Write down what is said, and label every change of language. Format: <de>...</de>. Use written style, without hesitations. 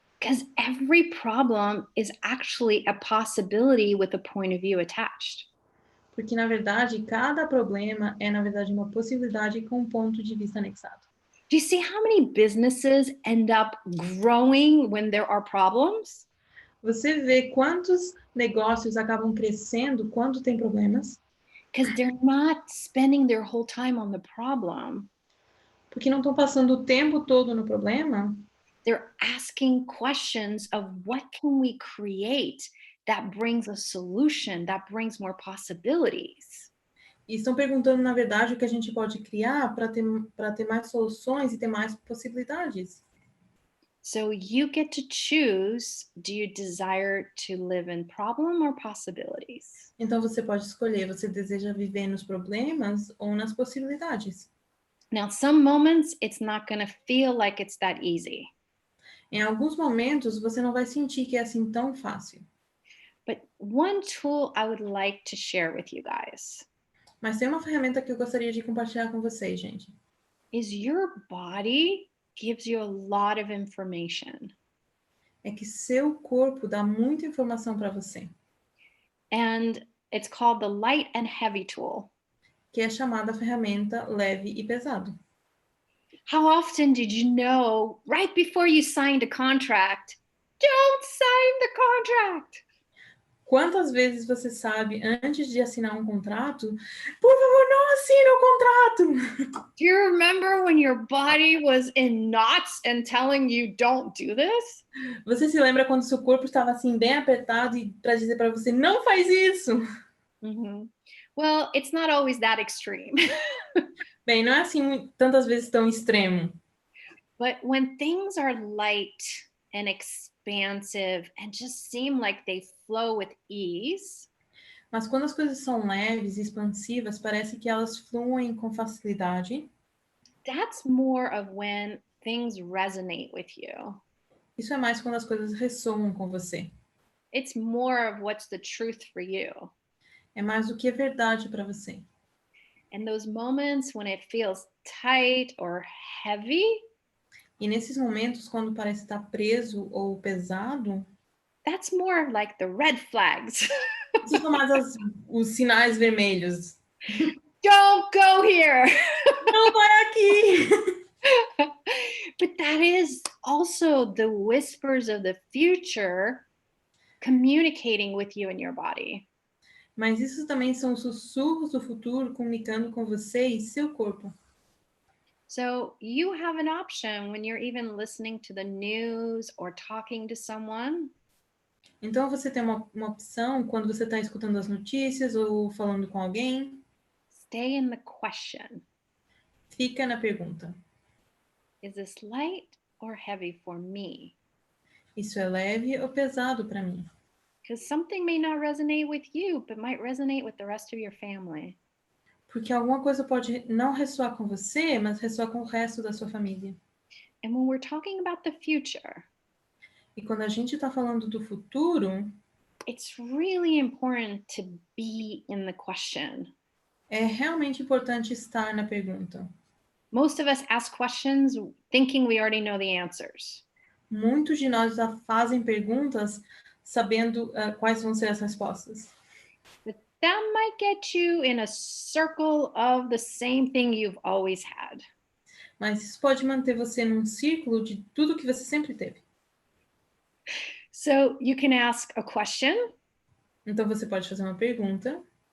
<en>Because every problem is actually a possibility with a point of view attached.</en> <pt>Porque, na verdade, cada problema é, na verdade, uma possibilidade com um ponto de vista anexado.</pt> <en>Do you see how many businesses end up growing when there are problems?</en> <pt>Você vê quantos negócios acabam crescendo quando tem problemas?</pt> <en>Because they're not spending their whole time on the problem.</en> <pt>Porque não estão passando o tempo todo no problema.</pt> <en>They're asking questions of what can we create that brings a solution, that brings more possibilities.</en> <pt>E estão perguntando, na verdade, o que a gente pode criar para ter mais soluções e ter mais possibilidades.</pt> <en>So you get to choose, do you desire to live in problem or possibilities?</en> <pt>Então você pode escolher, você deseja viver nos problemas ou nas possibilidades.</pt> <en>Now, some moments it's not going to feel like it's that easy.</en> <pt>Em alguns momentos você não vai sentir que é assim tão fácil.</pt> <en>But one tool I would like to share with you guys</en> <pt>Mas tem uma ferramenta que eu gostaria de compartilhar com vocês, gente.</pt> <en>is your body gives you a lot of information.</en> <pt>É que seu corpo dá muita informação para você.</pt> <en>And it's called the light and heavy tool.</en> <pt>Que é chamada ferramenta leve e pesado.</pt> <en>How often did you know right before you signed a contract, don't sign the contract?</en> <pt>Quantas vezes você sabe, antes de assinar um contrato, por favor, não assine o contrato?</pt> <en>Do you remember when your body was in knots and telling you don't do this?</en> <pt>Você se lembra quando seu corpo estava assim bem apertado e para dizer para você não faz isso? Mm-hmm.</pt> <en>Well, it's not always that extreme.</en> <pt>Bem, não é assim tantas vezes tão extremo.</pt> <en>But when things are light and expansive and just seem like they flow with ease,</en> <pt>Mas quando as coisas são leves e expansivas, parece que elas fluem com facilidade.</pt> <en>that's more of when things resonate with you.</en> <pt>Isso é mais quando as coisas ressoam com você.</pt> <en>It's more of what's the truth for you.</en> <pt>É mais do que é verdade para você.</pt> <en>And those moments when it feels tight or heavy,</en> <pt>E nesses momentos, quando parece estar preso ou pesado,</pt> <en>that's more like the red flags.</en> <pt>isso são mais os sinais vermelhos.</pt> <en>Don't go here.</en> <pt>Não vai aqui!</pt> <en>But that is also the whispers of the future communicating with you and your body.</en> <pt>Mas isso também são sussurros do futuro comunicando com você e seu corpo.</pt> <en>So you have an option when you're even listening to the news or talking to someone.</en> <pt>Então você tem uma opção quando você está escutando as notícias ou falando com alguém.</pt> <en>Stay in the question.</en> <pt>Fica na pergunta.</pt> <en>Is this light or heavy for me?</en> <pt>Isso é leve ou pesado para mim?</pt> <en>Because something may not resonate with you, but might resonate with the rest of your family.</en> <pt>Porque alguma coisa pode não ressoar com você, mas ressoar com o resto da sua família.</pt> <en>And when we're talking about the future,</en> <pt>E quando a gente está falando do futuro,</pt> <en>it's really important to be in the question.</en> <pt>é realmente importante estar na pergunta.</pt> <en>Most of us ask questions thinking we already know the answers.</en> <pt>Muitos de nós já fazem perguntas sabendo quais vão ser as respostas.</pt> <en>But that might get you in a circle of the same thing you've always had.</en> <pt>Mas isso pode manter você num círculo de tudo que você sempre teve.</pt> <en>So you can ask a question.</en> <pt>Então você pode fazer uma pergunta.</pt>